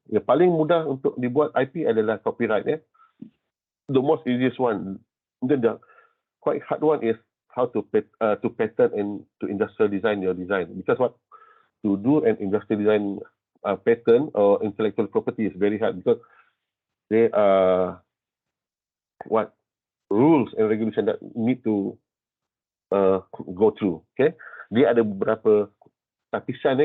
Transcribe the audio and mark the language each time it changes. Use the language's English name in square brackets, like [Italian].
[Malay] Yang paling mudah untuk dibuat IP adalah copyright. [English] The most easiest one. The quite hard one is how to patent and to industrial design your design. Because what? To do an industrial design patent or intellectual property is very hard, because they are rules and regulation that need to go through. [Malay] Dia ada beberapa lapisan.